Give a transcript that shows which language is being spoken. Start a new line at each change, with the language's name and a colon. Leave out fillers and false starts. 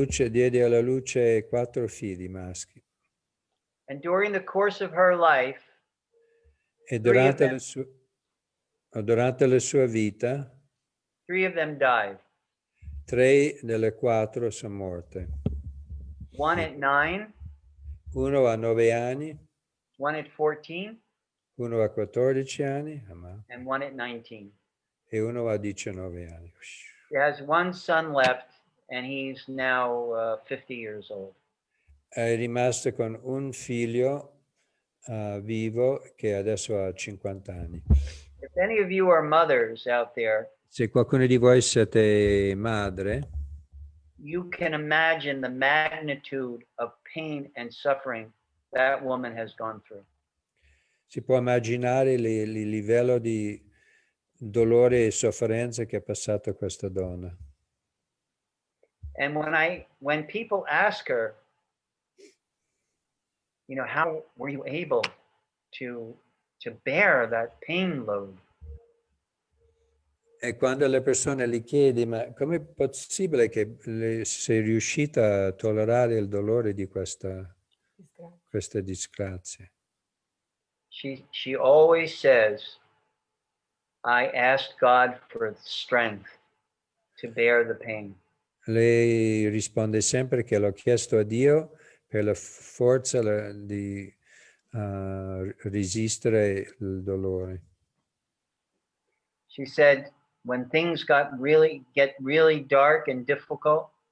Italian: Diede alla luce 4 figli maschi.
English: And during the course of her life,
Italian: E
English: 3 of
Italian: durante la sua vita,
English: them died.
Italian: 3 delle 4 sono morte.
English: One at 9,
Italian: Uno a 9 anni,
English: one at 14,
Italian: uno a 14 anni
English: and one at 19.
Italian: e uno a 19 anni.
English: She has one son left, and he's now 50 years old.
Italian: È rimasto con un figlio vivo che adesso ha 50 anni.
English: If any of you are mothers out there,
Italian: Se qualcuno di voi siete madre,
English: you can imagine the magnitude of pain and suffering that woman has gone through.
Italian: si può immaginare il livello di dolore e sofferenza che ha passato questa donna.
English: And when people ask her, you know, how were you able to bear that pain load?
Italian: E quando le persone gli chiedi, ma com'è possibile che sei riuscita a tollerare il dolore di questa disgrazia?
English: She always says, I asked God for strength to bear the pain.
Italian: Lei risponde sempre che l'ho chiesto a Dio per la forza di resistere il dolore.
English: She said, when things get really dark and difficult,